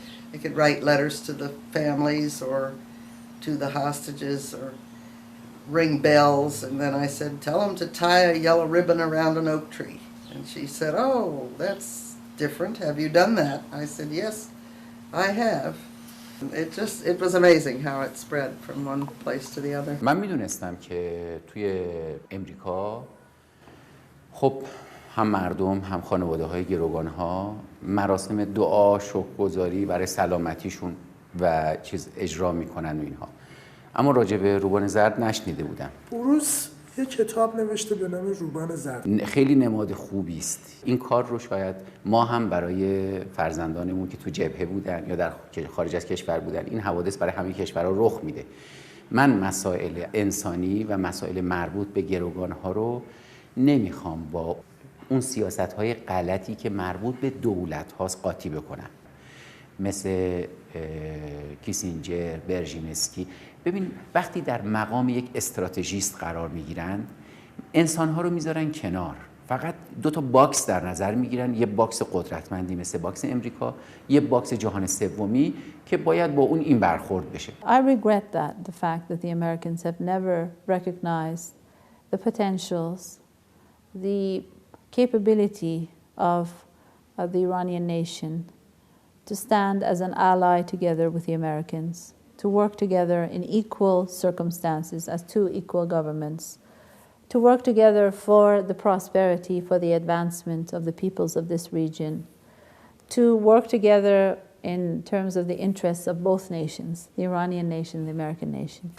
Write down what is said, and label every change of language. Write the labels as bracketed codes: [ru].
[en] They could write letters to the families or to the hostages or ring bells. And then I said, tell them to tie a yellow ribbon around an oak tree. And she said, oh, that's different. Have you done that? I said, yes, I have. It was amazing how it spread from one place to the other. [fa] من میدونستم که توی امریکا خب هم مردم هم خانواده های گروگان ها مراسم دعا شکرگزاری برای سلامتیشون و چیز اجرا میکنن و اینها، اما راجع به روبان زرد نشنیده بودم. بروس یه کتاب نوشته به نام روبان زرد. خیلی نماد خوبی است. این کار رو شاید ما هم برای فرزندانمون که تو جبهه بودن یا در خارج از کشور بودن، این حوادث برای همه کشورها رخ میده. من مسائل انسانی و مسائل مربوط به گروگان‌ها رو نمیخوام با اون سیاست‌های غلطی که مربوط به دولت هاست قاطی بکنم، مثل کیسینجر، برژینسکی. ببین وقتی در مقام یک استراتژیست قرار میگیرن، انسان‌ها رو میذارن کنار، فقط دو تا باکس در نظر میگیرن، یه باکس قدرتمندی مثل باکس امریکا، یه باکس جهان سومی که باید با اون این برخورد بشه. [en] I regret that, the fact that the Americans have never recognized the potentials, the capability of the Iranian nation to stand as an ally together with the Americans, to work together in equal circumstances as two equal governments, to work together for the prosperity, for the advancement of the peoples of this region, to work together in terms of the interests of both nations, the Iranian nation and the American nation.